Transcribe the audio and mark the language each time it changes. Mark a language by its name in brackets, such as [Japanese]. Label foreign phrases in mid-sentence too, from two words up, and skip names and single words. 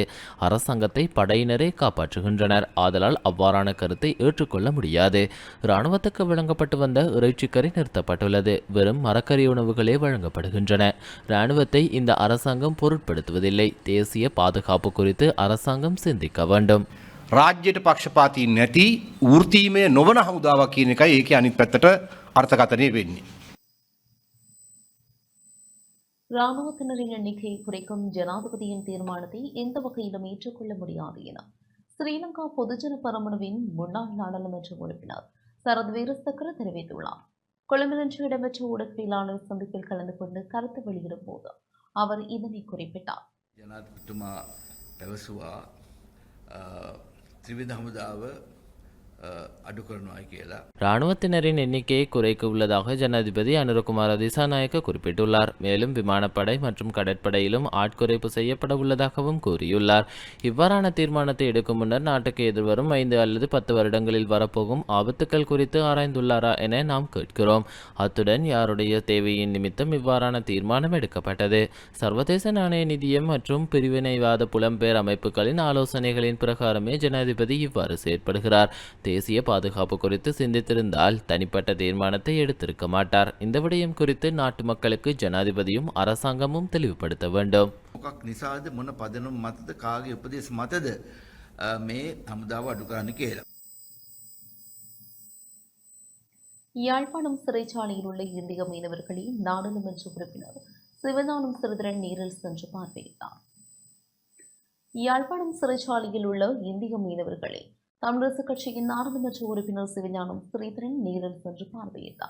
[Tamil] அரசாங்கத்தை படையினரே காப்பாற்றுகின்றனர். ஆதலால் அவ்வாறான கருத்தை ஏற்றுக்கொள்ள முடியாது. இராணுவத்துக்கு வழங்கப்பட்டு வந்த இறைச்சிக்கறி நிறுத்தப்பட்டுள்ளது. வெறும் மரக்கறி உணவுகளே வழங்கப்படுகின்றன. இராணுவத்தை இந்த அரசாங்கம் பொருட்படுத்துவதில்லை. தேசிய பாதுகாப்பு குறித்து அரசாங்கம் சிந்திக்க வேண்டும். [Sinhala] රාජ්‍යයට පක්ෂපාතී නැති වෘත්තීමය නොවන හමුදාවක් කියන එකයි ඒකේ අනිත් පැත්තට අර්ථකථනය වෙන්නේ. [Tamil] இராணுவத்தினரின் எண்ணிக்கையை குறைக்கும் ஜனாதிபதியின் தீர்மானத்தை எந்த வகையிலும் ஏற்றுக்கொள்ள முடியாது என ஸ்ரீலங்கா பொதுஜன பெரமுனவின் முன்னாள் நாடாளுமன்ற உறுப்பினர் சரத் வீரசக்கர தெரிவித்துள்ளார். கொழும்பில் இன்று இடம்பெற்ற ஊடகவியலாளர் சந்திப்பில் கலந்து கொண்டு கருத்து வெளியிடும் போது அவர் இதனை குறிப்பிட்டார். [Sinhala] ජනාධිපතිතුමා පැවසුවා ත්‍රිවිධ හමුදාව අඩු කරනවා කියලා. [Tamil] இராணுவத்தினரின் எண்ணிக்கையை குறைக்க உள்ளதாக ஜனாதிபதி அனுரகுமார திசாநாயக்க குறிப்பிட்டுள்ளார். மேலும் விமானப்படை மற்றும் கடற்படையிலும் ஆட்குறைப்பு செய்யப்பட உள்ளதாகவும் கூறியுள்ளார். இவ்வாறான தீர்மானத்தை எடுக்கும் முன்னர் நாட்டுக்கு எதிர்வரும் 5 அல்லது 10 வருடங்களில் வரப்போகும் ஆபத்துக்கள் குறித்து ஆராய்ந்துள்ளாரா என நாம் கேட்கிறோம். அத்துடன் யாருடைய தேவையின் நிமித்தம் இவ்வாறான தீர்மானம் எடுக்கப்பட்டது? சர்வதேச நாணய நிதியம் மற்றும் பிரிவினைவாத புலம்பெயர் அமைப்புகளின் ஆலோசனைகளின் பிரகாரமே ஜனாதிபதி இவ்வாறு செயற்படுகிறார். தேசிய பாதுகாப்பு குறித்து சிந்தித்திருந்தால் தனிப்பட்ட தீர்மானத்தை எடுத்திருக்க மாட்டார். இந்த விடயம் குறித்து நாட்டு மக்களுக்கு ஜனாதிபதியும் அரசாங்கமும் தெளிவுபடுத்த வேண்டும். [Sinhala] මොකක් නිසාද මොන පදනම මතද කාගේ උපදේශ මතද මේ හමුදාව අඩු කරන්න කියලා. [Tamil] யாழ்ப்பாணம் சிறைச்சாலையில் உள்ள இந்திய மீனவர்களை நாடாளுமன்ற உறுப்பினர் சிவஞானம் சிறிதரன் நேரில் சென்று பார்வையிட்டார். யாழ்ப்பாணம் சிறைச்சாலையில் உள்ள இந்திய மீனவர்களை தமிழரசு கட்சியின் நாடாளுமன்ற உறுப்பினர் சிவஞானம் ஸ்ரீதரன் நேரில் சென்று பார்வையிட்டார்.